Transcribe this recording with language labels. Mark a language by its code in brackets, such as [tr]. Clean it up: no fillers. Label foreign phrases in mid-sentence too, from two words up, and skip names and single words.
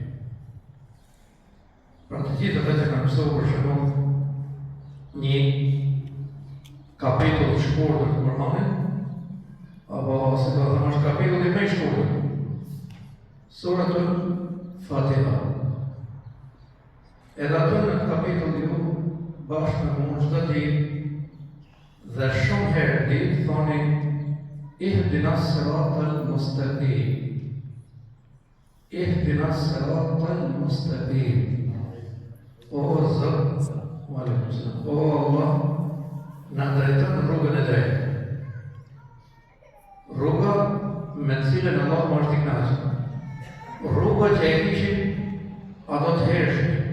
[sq] Pra të gjithë vetë kanë mësuar për shembull një kapitull të shkurtër të Kuranit, apo si do të thonë kapitulli më i shkurtër, Suratul Fatiha. Edhe atë në kapitull ju bashkë me mua çdo ditë dhe shumë herë ditë thoni [ar] اهدنا الصراط المستقيم. اهدنا الصراط المستقيم. [sq] O Zot, o Allah, na drejton rrugën e drejtë. Rruga me të cilën Allahu është i kënaqur. Rruga që e kishin ato të hershëm.